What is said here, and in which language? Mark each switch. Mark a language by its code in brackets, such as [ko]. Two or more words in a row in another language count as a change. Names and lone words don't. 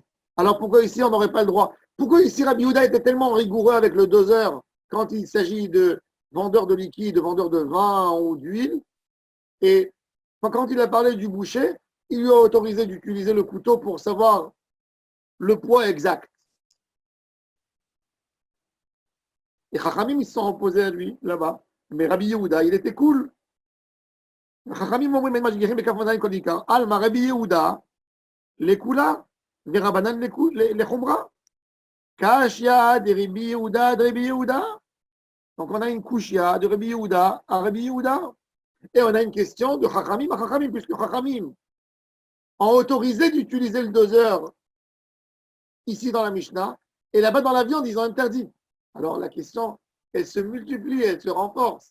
[fr] Alors pourquoi ici on n'aurait pas le droit? Pourquoi ici Rabbi Yehuda était tellement rigoureux avec le doseur quand il s'agit de vendeurs de liquide, de vendeurs de vin ou d'huile? Et quand il a parlé du boucher, il lui a autorisé d'utiliser le couteau pour savoir le poids exact. Et Chachamim, ils se sont opposés à lui, là-bas. Mais Rabbi Yehuda, il était cool. [he] Chachamim אומרים אין משגיחים בכף מאזניים כל עיקר. [arc] עלמא רבי יהודה לכולה ורבנן לחומרה. קשיא דרבי יהודה דרבי יהודה. [fr] Donc on a une kushia de Rabbi Yehuda à Rabbi Yehuda. Et on a une question de Chachamim à Chachamim, puisque Chachamim ont autorisé d'utiliser le doseur ici dans la Mishnah, et là-bas dans la viande, ils ont interdit. Alors la question, elle se multiplie, elle se renforce.